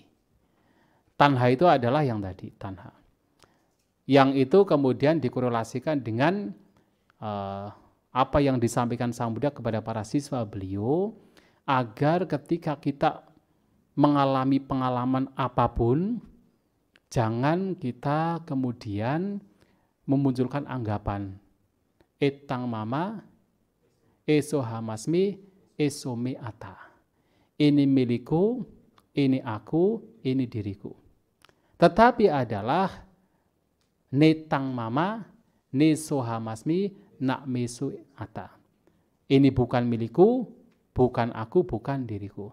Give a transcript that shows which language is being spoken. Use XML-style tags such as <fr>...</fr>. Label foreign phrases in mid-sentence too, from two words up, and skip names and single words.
<id>Tanha itu adalah yang tadi, tanha. Yang itu kemudian dikorelasikan dengan apa yang disampaikan Sang Buddha kepada para siswa beliau, agar ketika kita mengalami pengalaman apapun, jangan kita kemudian memunculkan anggapan</id> <pi>etang mama, esohamasmi, esome ata.</pi> <id>Ini milikku, ini aku, ini diriku. Tetapi adalah</id> <pi>netang mama, nesohamasmi, nak mesu ata.</pi> <id>Ini bukan milikku, bukan aku, bukan diriku.</id>